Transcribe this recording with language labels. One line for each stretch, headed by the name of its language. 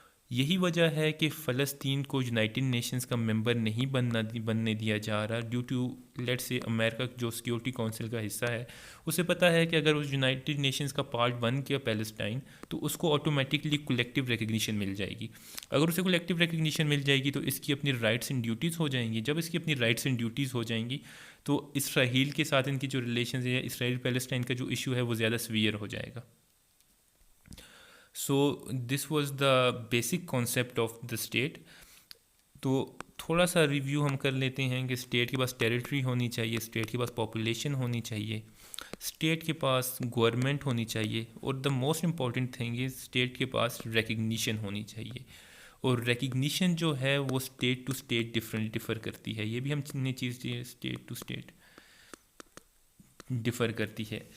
Urdu: یہی وجہ ہے کہ فلسطین کو یونائٹڈ نیشنز کا ممبر نہیں بننے دیا جا رہا, ڈیو ٹو لیٹ سے امریکہ جو سیکیورٹی کونسل کا حصہ ہے, اسے پتہ ہے کہ اگر اس یونائٹڈ نیشنز کا پارٹ بن گیا پیلسٹائن تو اس کو آٹومیٹکلی کولیکٹیو ریکگنیشن مل جائے گی. اگر اسے کولیکٹیو ریکگنیشن مل جائے گی تو اس کی اپنی رائٹس اینڈ ڈیوٹیز ہو جائیں گی. جب اس کی اپنی رائٹس اینڈ ڈیوٹیز ہو جائیں گی تو اسرائیل کے ساتھ ان کی جو ریلیشنز ہے, اسرائیل پیلسٹائن کا جو ایشو ہے وہ زیادہ سویئر ہو جائے گا.
English: So this was the basic concept of the state.
Urdu: تو تھوڑا سا ریویو ہم کر لیتے ہیں کہ اسٹیٹ کے پاس ٹیریٹری ہونی چاہیے, اسٹیٹ کے پاس پاپولیشن ہونی چاہیے, اسٹیٹ کے پاس گورنمنٹ ہونی چاہیے, اور
English: the most important thing is
Urdu: state کے پاس ریکگنیشن ہونی چاہیے. اور ریکگنیشن جو ہے وہ اسٹیٹ ٹو اسٹیٹ ڈفر کرتی ہے. یہ بھی ہم نے چیز اسٹیٹ ٹو اسٹیٹ ڈفر کرتی ہے.